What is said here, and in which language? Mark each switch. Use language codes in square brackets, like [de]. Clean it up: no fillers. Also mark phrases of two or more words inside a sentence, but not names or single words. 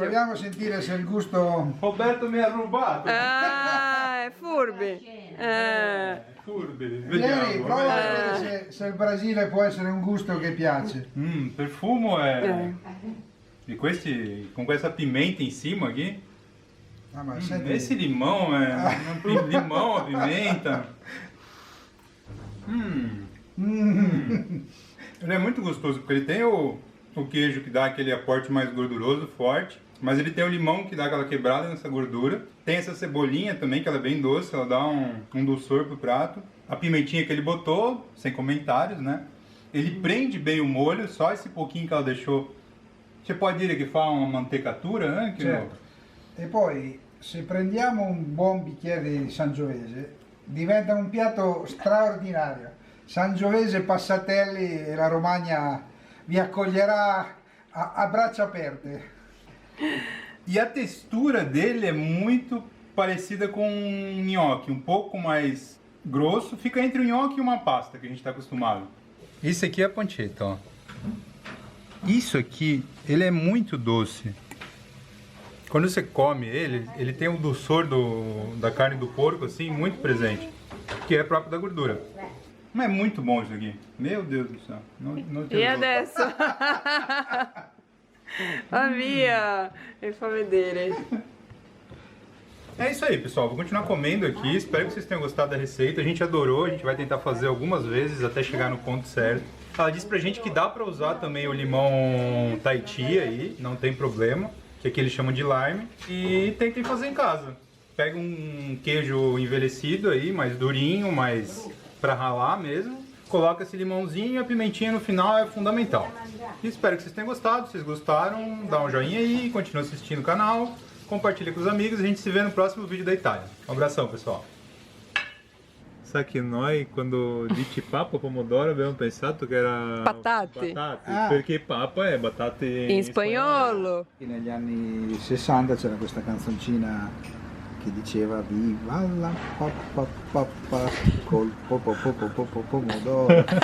[it] proviamo a sentire se il gusto... Roberto mi ha rubato. È furbi. Furbi, Vieni, vediamo. prova a vedere se il Brasile può essere un gusto che piace. Il profumo è di questi con questa pimenta in cima aqui. Ah, ma senti, [pt] Esse limão é limão, pimenta. Ele é muito gostoso porque ele tem o queijo que dá aquele aporte mais gorduroso, forte, mas ele tem o limão que dá aquela quebrada nessa gordura. Tem essa cebolinha também que ela é bem doce, ela dá um dulçor pro prato. A pimentinha que ele botou, sem comentários, né? Ele prende bem o molho, só esse pouquinho que ela deixou. Você pode [it] dire che fa una mantecatura anche? certo. E poi se prendiamo un buon bicchiere di Sangiovese diventa un piatto straordinario. Sangiovese, Passatelli e la Romagna vi accoglierà a braccia aperte. [pt] E a textura dele é muito parecida com um nhoque, um pouco mais grosso. Fica entre o nhoque e uma pasta que a gente está acostumado. Isso aqui é a pancetta, ó. Isso aqui, ele é muito doce. Quando você come ele, ele tem um dulçor da carne do porco, assim, muito presente. Que é próprio da gordura. Mas é muito bom isso aqui. Meu Deus do céu. Não [it] E adesso? Via il fa vedere. [pt] É isso aí, pessoal. Vou continuar comendo aqui. Espero que vocês tenham gostado da receita. A gente adorou. A gente vai tentar fazer algumas vezes até chegar no ponto certo. Ela disse pra gente que dá pra usar também o limão Tahiti aí. Não tem problema. Que aqui eles chamam de lime. E tentem fazer em casa. Pega um queijo envelhecido aí, mais durinho, mais pra ralar mesmo. Coloca esse limãozinho e a pimentinha no final é fundamental. E espero que vocês tenham gostado. Se vocês gostaram, dá um joinha aí, continua assistindo o canal, compartilha com os amigos. A gente se vê no próximo vídeo da Itália. Um abração, pessoal. [it] Sa che noi quando dici papa pomodoro abbiamo pensato che era Patate. Perché papa è batate In spagnolo. Negli anni 60 c'era questa canzoncina che diceva viva la pappa col pomodoro.